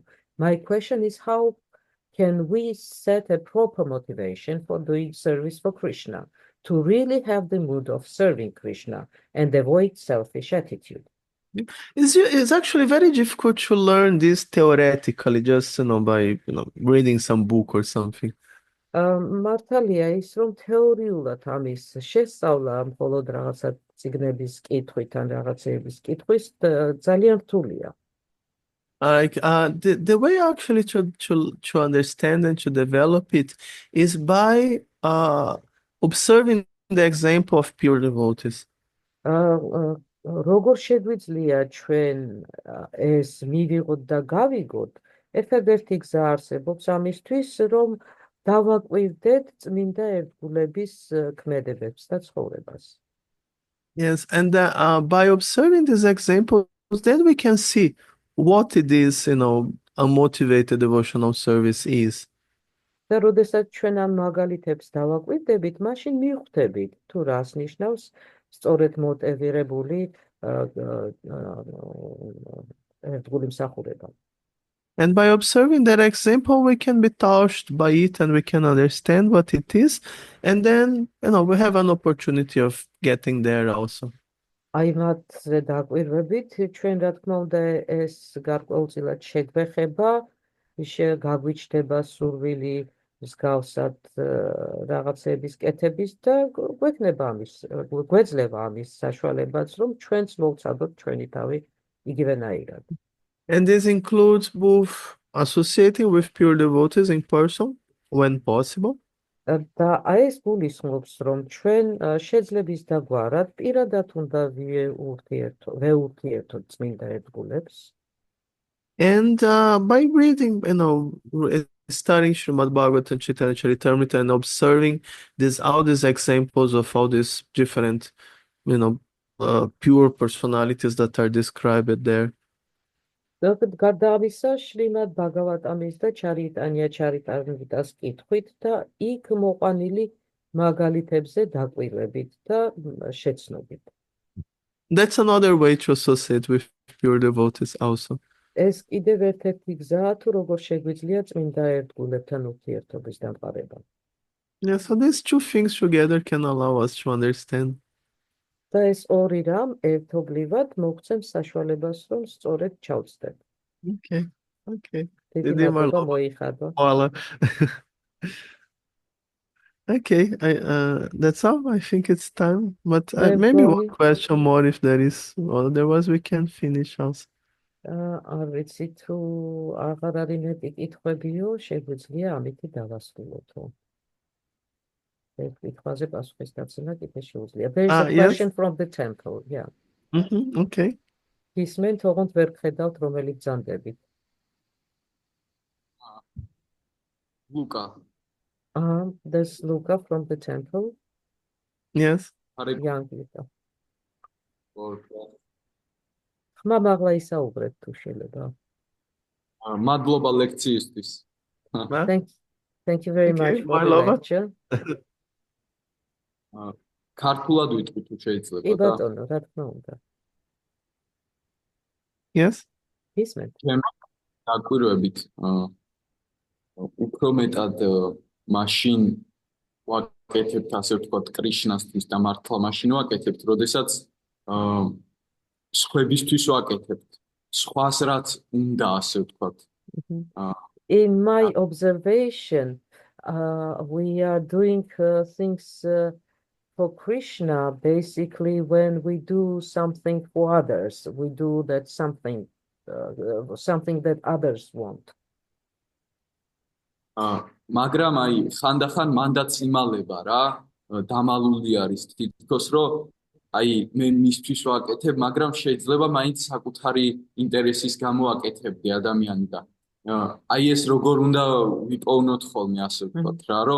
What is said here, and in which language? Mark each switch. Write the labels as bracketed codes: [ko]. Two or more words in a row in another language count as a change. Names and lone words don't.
[en] My question is, how can we set a proper motivation for doing service for Krishna to really have the mood of serving Krishna and avoid selfish attitude? It's actually very difficult to learn this theoretically, just by reading some book or something. [ka] მართალია ის, რომ თეორიულად ამის შესწავლა მხოლოდ რაღაცა წიგნების კითხვით ან რაღაცეების კითხვის ძალიან რთულია. [en] The way actually to understand and to develop it is by observing the example of pure devotees. [ka] როგორ შეგვიძლია ჩვენ ეს მივიღოთ და გავიგოთ? ერთადერთი გზა არსებობს ამისთვის, რომ დავაკვირდეთ წმინდა ერთგულების ქმედებებს და ცხოვრებას. [en] Yes, and by observing these examples, then we can see what it is, unmotivated devotional service is. [ka] და როდესაც ჩვენ ამ მაგალითებს დავაკვირდებით, მაშინ მივხვდებით თუ რას ნიშნავს სწორედ მოტივირებული ერთგული მსახურება. [en] And by observing that example, we can be touched by it and we can understand what it is. And then, we have an opportunity of getting there also. [ka] აი მათზე დაკვირვებით ჩვენ რა თქმა უნდა ეს გარკვეულწილად შეგვეხება გაგვიჩნდება სურვილი მსგავსად რაღაცების კეთების და გვეძლება ამის საშუალებაც რომ ჩვენც მოვცადოთ ჩვენი თავი იგივენაირად. [en] And this includes both associating with pure devotees in person when possible. [ka] და აი ეს გულისხმობს რომ ჩვენ შეძლებს დაგვარად პირადად უნდა ვეურთიერთოთ წმინდა ერთგულებს. [en] And by reading, studying Srimad Bhagavatam, Chaitanya Charitamrita and observing all these examples of all these different, pure personalities that are described there. [ka] გარდა ამისა, შრიმად ბაგავატამის და ჩარიტანია ჩარიტამრიტას კითხვით და იქ მოყვანილი მაგალითებზე დაკვირვებით და შეცნობით. [en] That's another way to associate with pure devotees also. [ka] ეს კიდევ ერთ-ერთი გზაა თუ როგორ შეგვიძლია წმინდა ერთგულებთან ურთიერთობის დამყარება. [en] Yeah, so these two things together can allow us to understand. [ka] და ეს ორი რამ ერთობლივად მოგცემს საშუალებას რომ სწორედ ჩავწდეთ. [en] Okay. [ka] დიდი მადლობა მოიხადო. [en] Okay, that's all. I think it's time. But maybe one question more if there is. Otherwise, we can finish also. [ka] არ ვიცი თუ აღარ არის მეტი კითხვებიო, შეგვიძლია ამით დავასრულოთო. ეს კითხვაზე პასუხის გაცემა კიდე შეუძლია. [en] There is a question from the temple, yeah. Okay. [ka] ისმენ თողოთ ვერ გხედავთ რომელი ბრძანდებით. [en] Luca. There's Luca from the temple. Yes. Young Luca. Okay. [ka] ხმა მაღლა ისაუბრეთ თუ შეიძლება. მადლობა ლექციისთვის. [en] Thank you very much for the lecture. [ka] ქართულად ვიტყვი თუ შეიძლება და. კი ბატონო, რა თქმა უნდა. [en] Yes. [ka] ისმენთ. დაკვირვებით უფრო მეტად მაშინ ვაკეთებთ ასე ვთქვათ კრიშნასთვის და მართლა მაშინ ვაკეთებთ, როდესაც სხვებისთვის ვაკეთებთ. სხვას რაც უნდა ასე ვთქვათ. [en] In my observation, we are doing things for Krishna basically when we do something for others. We do that something that others want. [ka] მაგრამ აი ხანდახან მანდაც იმალება რა, დამალული არის თითქოს რომ აი მე მისთვის ვაკეთებ, მაგრამ შეიძლება მაინც საკუთარი ინტერესის გამო აკეთებდი ადამიანი და აი ეს როგორ უნდა ვიპოვნოთ ხოლმე ასე ვთქვათ რა, რომ